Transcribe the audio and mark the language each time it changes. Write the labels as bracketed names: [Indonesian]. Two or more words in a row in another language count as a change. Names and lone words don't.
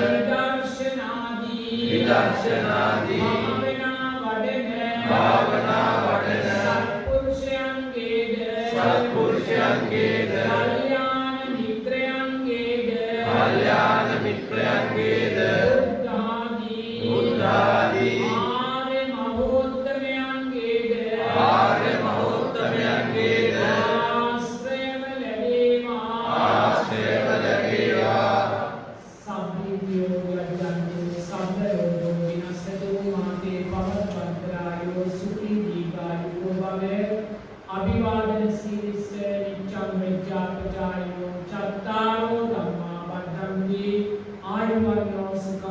[Sinhala] විදර්ශනාදී භාවනා වඩන සත්පුරුෂයන්ගේද කල්යාණ මිත්‍රයන්ගේද බුද්ධාදී ආර්ය මහෝත්තමයන්ගේද ආශ්‍රයව ලැබේවා [Pali] अभिवादन सीरीज से नित्यं विद्यापचारिणो चत्तारो धम्मा बद्धन्ति आयुर्वर्णो सुखं